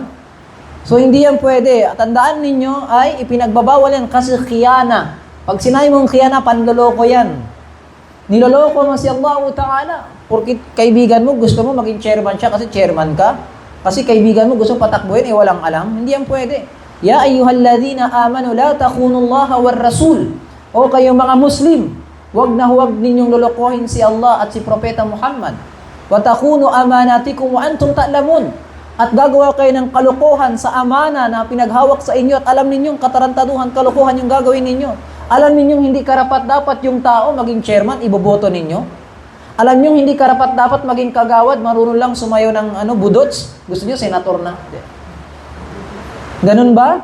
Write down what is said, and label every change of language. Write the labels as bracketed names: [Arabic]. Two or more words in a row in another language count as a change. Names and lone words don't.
[Filipino] So, hindi yan pwede. Tandaan ninyo ay ipinagbabawal yan kasi khiyana. Pag sinabi mong khiyana, panloloko yan. Niloloko mo si Allah Ta'ala. Porque kaibigan mo, gusto mo maging chairman siya kasi chairman ka. Kasi kaibigan mo, gusto patakbuhin, walang alam. Hindi yan pwede. [Arabic] يا أيها الذين آمنوا لا تخونوا الله والرسول. [Filipino] O kayong mga Muslim, huwag na huwag ninyong lolokohin si Allah at si Propeta Muhammad. [Arabic] وتخونوا أماناتكم وأنتم تعلمون. [Filipino] At gagawa kayo ng kalokohan sa amana na pinaghawak sa inyo at alam ninyong katarantaduhan, kalokohan yung gagawin ninyo. Alam ninyong hindi karapat-dapat yung tao maging chairman, iboboto ninyo. Alam ninyong hindi karapat-dapat maging kagawad, marunong lang sumayo ng budots. Gusto niyo, senator na. Ganun ba?